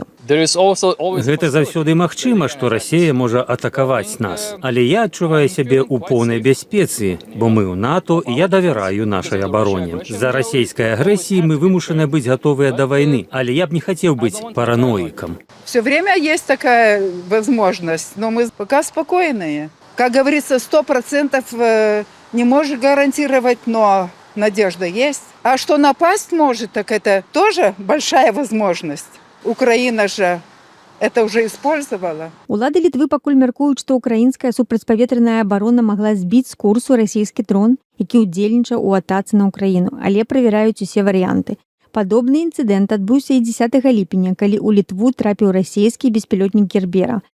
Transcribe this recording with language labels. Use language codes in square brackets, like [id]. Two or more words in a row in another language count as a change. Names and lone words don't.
[be] Гэта заўсёды магчыма, што Расія можа атакаваць нас. Але я адчуваю сябе ў поўнай бяспецы, бо мы ў НАТО, і я давяраю нашай абароне. З-за расійскай агрэсіі мы вымушаны быць гатовыя да вайны, але я б не хацеў быць параноиком. [ru] Все время есть такая возможность, но мы пока спокойные. Как говорится, 100% не можешь гарантировать, но надежда есть. А что напасть может, так это тоже большая возможность. Украина же это уже использовала. [be] Улады Літвы пакуль мяркуюць, што украінская супрацьпаветраная абарона магла збіць з курсу расійскі дрон, які ўдзельнічаў у атацы на Украіну, але правяраюць усе варыянты. Падобны інцыдэнт адбыўся і 10 ліпеня, калі ў Літву трапіў расійскі беспілотнік Гербера.